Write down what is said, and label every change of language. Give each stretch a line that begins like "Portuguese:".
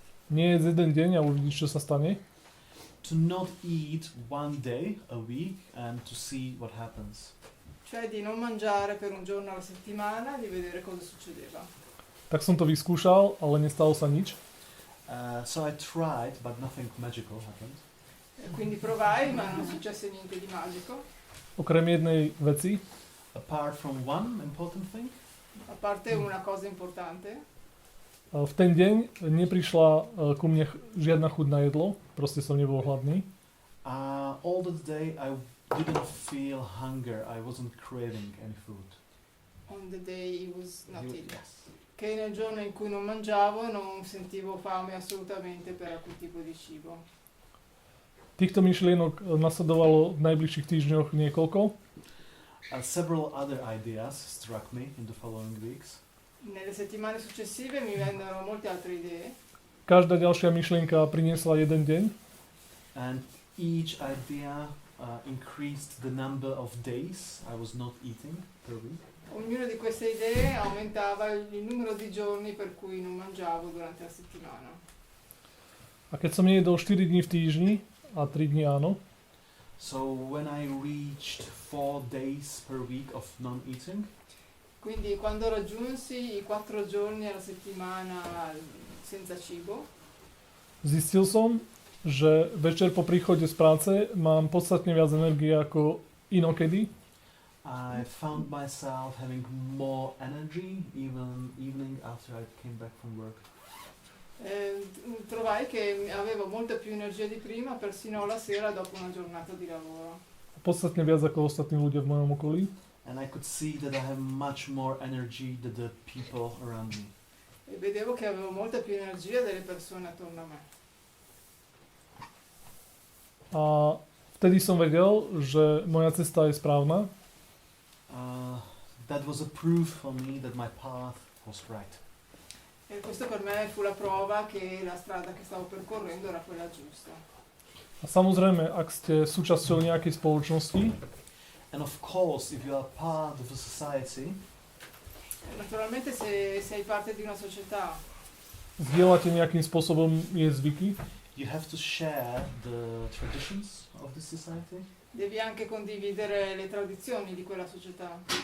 Slovak: Nie jedz jeden deň a uvidíš, čo sa stane.
English: To not eat one day a week and to see what happens.
Italian: Cioè di non mangiare per un giorno alla settimana, di vedere cosa succedeva.
Slovak: Tak som to vyskúšal, ale nestalo sa nič.
English: So I tried, but nothing magical happened.
Italian: E quindi provai, ma non successe niente di magico.
Slovak: Okrem jednej veci,
English: Apart from one important thing,
Italian: A parte una cosa importante,
Slovak: v ten deň neprišla ku mne žiadna chuť na jedlo, proste som nebol hladný.
English: all that day I didn't feel hunger. I wasn't craving any food. on the day it was not eating. Yes.
Italian: Che nel giorno in cui non mangiavo non sentivo fame assolutamente per alcun tipo di cibo.
Slovak: Týchto myšlienok nasledovalo v najbližších týždňoch niekoľko.
English: Several other ideas struck me in the following weeks.
Italian: Nelle settimane successive mi vennero molte altre idee.
Slovak: Každá ďalšia myšlienka priniesla jeden deň.
English: And each idea increased the number of days I was not eating per week.
Italian: Ognuna di queste idee aumentava il numero di giorni per cui non mangiavo durante la settimana.
Slovak: A keď som nejedol 4 dní v týždni, a 3 dní áno,
English: So when I reached 4 days per week of non-eating,
Italian: Quindi quando raggiunsi i 4 giorni alla settimana senza cibo,
Slovak: zistil som, že večer po príchode z práce mám podstatne viac energie ako inokedy.
English: I found myself having more energy even evening after I came back from work.
Italian: trovai che avevo molta più energia di prima, persino la sera dopo una giornata di lavoro.
Slovak: Podstatne viac ako ostatní ľudia v mojom okolí.
English: And I could see that I have much more energy than the people around me.
Italian: E vedevo che avevo molta più energia delle persone attorno a me.
Slovak: A vtedy som vedel, že moja cesta je správna.
English: That was a proof for me that my path was right.
Italian: E questo per me fu la prova che la strada che stavo percorrendo era quella giusta.
Slovak: A samozrejme, ak ste súčasťou nejakej spoločnosti,
English: And of course, if you are part of a society,
Italian: Naturalmente se sei parte di una società
Slovak: zdieľate nejakým spôsobom jej zvyky,
English: you have to share the traditions of the society.
Italian: devi anche condividere le tradizioni di quella società.